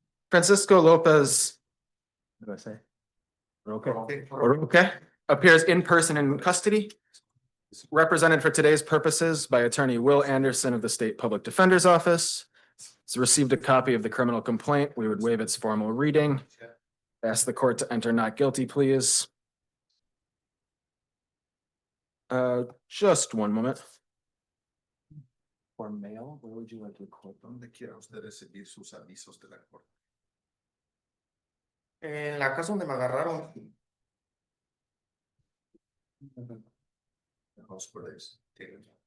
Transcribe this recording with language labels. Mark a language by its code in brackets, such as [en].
[en] Francisco Lopez, what did I say? Roque appears in person in custody, represented for today's purposes by attorney Will Anderson of the State Public Defender's Office. He's received a copy of the criminal complaint. We would waive its formal reading. Ask the court to enter not guilty, please. Just one moment. For mail, where would you like to record them? [es] ¿Dónde quiera usted recibir sus avisos de la corte? En la casa donde me agarraron. [en] The house where they taken.